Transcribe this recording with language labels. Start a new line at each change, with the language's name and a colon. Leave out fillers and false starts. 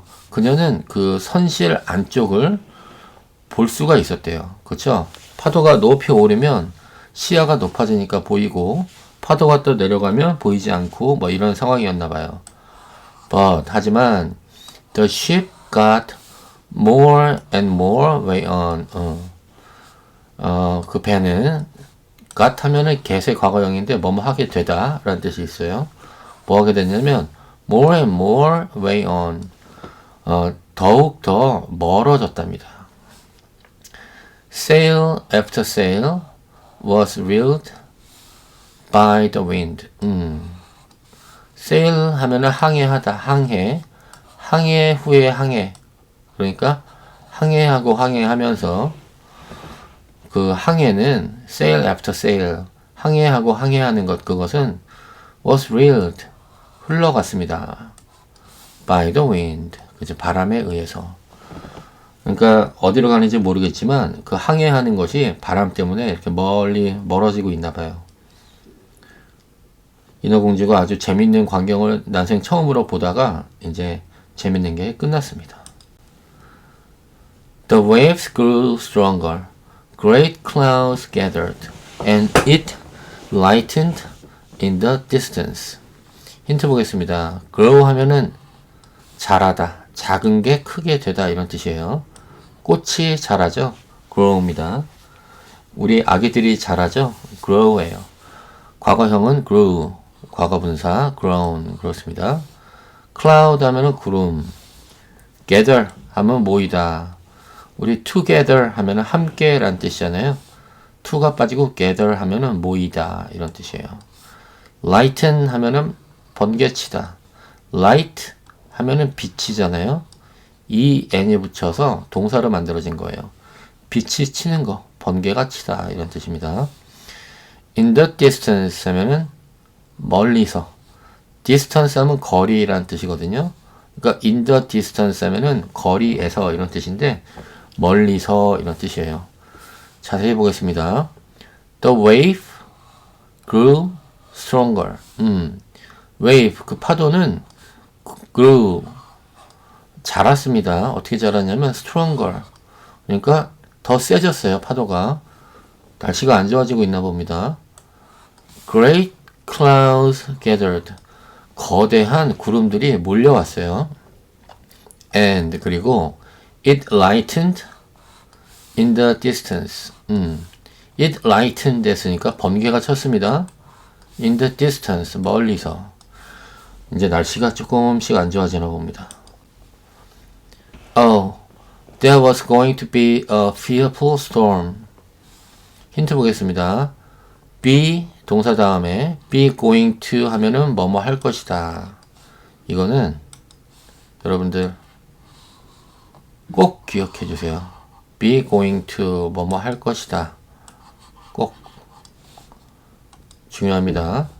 Korean: 그녀는 그 선실 안쪽을 볼 수가 있었대요. 그렇죠? 파도가 높이 오르면 시야가 높아지니까 보이고 파도가 또 내려가면 보이지 않고 뭐 이런 상황이었나 봐요.
English: But
Korean: 하지만
English: the ship got more and more way on.
Korean: 그 배는 got 하면은 get의 과거형인데 뭐뭐 하게 되다 라는 뜻이 있어요. 뭐 하게 됐냐면
English: more and more way on.
Korean: 더욱 더 멀어졌답니다.
English: Sail after sail was reeled by the wind.
Korean: sail 하면은 항해하다, 항해 후에 항해. 그러니까 항해하고 항해하면서 그 항해는
English: sail after sail,
Korean: 항해하고 항해하는 것 그것은
English: was reeled,
Korean: 흘러갔습니다.
English: by the wind,
Korean: 그죠? 바람에 의해서. 그러니까 어디로 가는지 모르겠지만 그 항해하는 것이 바람 때문에 이렇게 멀어지고 있나 봐요. 인어공주가 아주 재밌는 광경을 난생 처음으로 보다가 이제 재밌는 게 끝났습니다.
English: The waves grew stronger. Great clouds gathered, and it lightened in the distance.
Korean: 힌트 보겠습니다. grow 하면은 자라다, 작은 게 크게 되다 이런 뜻이에요. 꽃이 자라죠? grow입니다. 우리 아기들이 자라죠? grow예요. 과거형은 grew, 과거분사 grown 그렇습니다. cloud 하면은 구름, gather 하면 모이다. 우리 together 하면은 함께 란 뜻이잖아요. to가 빠지고 gather 하면은 모이다 이런 뜻이에요. lighten 하면은 번개치다. light 하면은 빛이잖아요. 이 n이 붙여서 동사로 만들어진 거예요. 빛이 치는 거, 번개가 치다 이런 뜻입니다.
English: in the distance
Korean: 하면은 멀리서. distance 하면 거리라는 뜻이거든요. 그러니까
English: in the distance
Korean: 하면은 거리에서 이런 뜻인데 멀리서 이런 뜻이에요. 자세히 보겠습니다.
English: The wave grew stronger.
Korean: wave 그 파도는 grew 자랐습니다. 어떻게 자랐냐면 stronger. 그러니까 더 세졌어요. 파도가. 날씨가 안 좋아지고 있나 봅니다.
English: Great clouds gathered.
Korean: 거대한 구름들이 몰려왔어요.
English: And
Korean: 그리고
English: it lightened in the distance.
Korean: it lightened 됐으니까 번개가 쳤습니다.
English: in the distance
Korean: 멀리서. 이제 날씨가 조금씩 안 좋아지나 봅니다.
English: Oh, there was going to be a fearful storm.
Korean: 힌트 보겠습니다. be 동사 다음에
English: be going to
Korean: 하면은 뭐뭐 할 것이다. 이거는 여러분들 꼭 기억해 주세요.
English: be going to
Korean: 뭐뭐 할 것이다. 꼭 중요합니다.